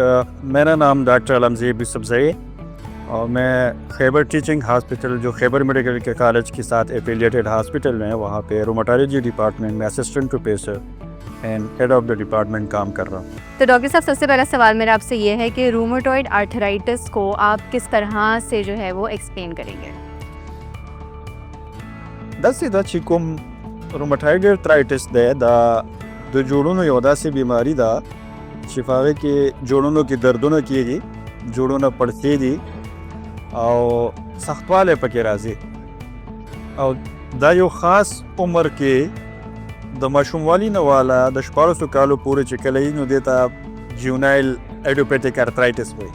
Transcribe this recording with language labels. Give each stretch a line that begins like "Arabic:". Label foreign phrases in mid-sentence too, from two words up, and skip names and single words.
Urdu: میرا نام ڈاکٹر علمزیب یوسفزئی اور میں خیبر ٹیچنگ ہاسپٹل جو خیبر میڈیکل کے کالج کے ساتھ
English: affiliated hospital
Urdu: میں وہاں پہ
English: rheumatology department
Urdu: میں
English: assistant professor and head of the department
Urdu: کام کر رہا ہوں۔ تو ڈاکٹر صاحب، سب سے پہلا سوال میرا آپ سے یہ ہے کہ
English: rheumatoid arthritis
Urdu: کو آپ کس طرح سے جو ہے وہ ایکسپلین کریں گے؟
Pashto: دا چې کوم
English: rheumatoid arthritis
Pashto: دی دا د جوړونو یو داسې بیماری ده چې په هغې کې جوړونو کې دردونه کېږي، جوړونه پړسې دي او سختوالی پکې راځي او دا یو خاص عمر کې د ماشوموالي نه والا د 14 کالو پورې چې کله وي نو دې ته
English: juvenile idiopathic arthritis
Pashto: وایي.